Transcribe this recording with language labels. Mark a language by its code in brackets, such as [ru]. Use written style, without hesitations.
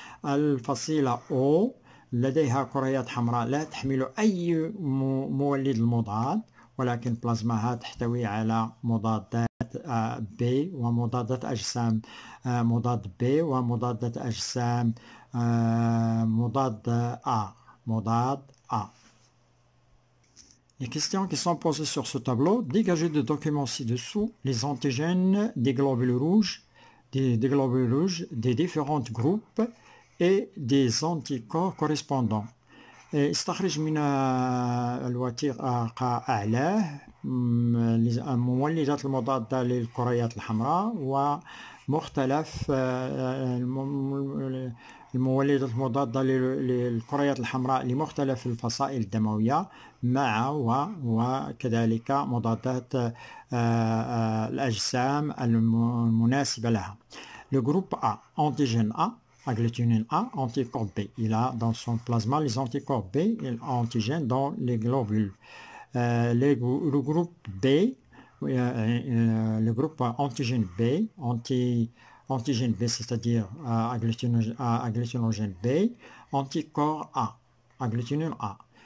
[ar] الفصيلة O لديها كريات حمراء لا تحمل أي مولد المضاد، ولكن بلازماها تحتوي على مضادات B ومضادات أجسام مضاد B ومضادات أجسام مضاد A. [fr] Les questions qui sont posées sur ce tableau: dégagez des documents ci-dessous les antigènes des globules rouges, des différents groupes et des anticorps correspondants. [ar] استخرج من الوثيقة أعلاه المولدات المضادة للكريات الحمراء ومختلف المولدات المضادة للكريات الحمراء لمختلف الفصائل الدموية مع وكذلك مضادات الأجسام المناسبة لها. [fr] Le groupe A, antigène A, agglutinine A, anticorps B. Il a dans son plasma les anticorps B et antigènes dans les globules. Le groupe B, le groupe antigène B, antigène B, c'est-à-dire agglutinogène B, anticorps A, agglutinine A.